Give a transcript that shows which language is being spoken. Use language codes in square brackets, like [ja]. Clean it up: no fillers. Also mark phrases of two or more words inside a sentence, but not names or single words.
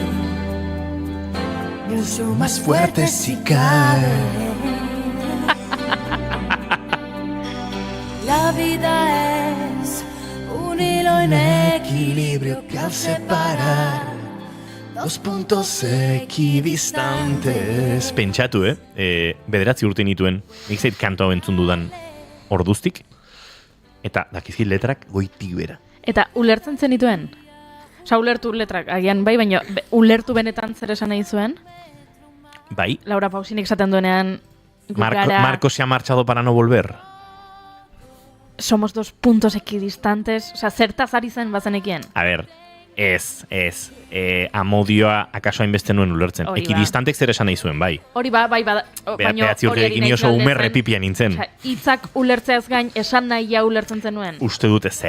[es] Mucho más fuerte si cae. La vida es un hilo en equilibrio que al separar dos puntos equidistantes. [eu] Pentsatu, bederatzi urte nituen, nik zait kantoa bentzun dudan orduztik, eta dakizkit letrak goitik bera. Eta ulertzen zenituen? Osa, ulertu letrak, agian bai, baina ulertu benetan zer esan nahi zuen? Bai. Laura Pausinek esaten duenean, [es] Marco se ha marchado para no volver. Somos dos puntos equidistantes, [eu] osa, zertaz ari zen bazenekien? A ver, ez, amodioa akaso hainbeste nuen ulertzen. Ekidistantek zer esan nahi zuen, bai. Hori bai, Behatzi urteekin nioso umerre pipia nintzen. Hitzak ulertzeaz gain, esan nahia ulertzen zenuen. Uste dut ez.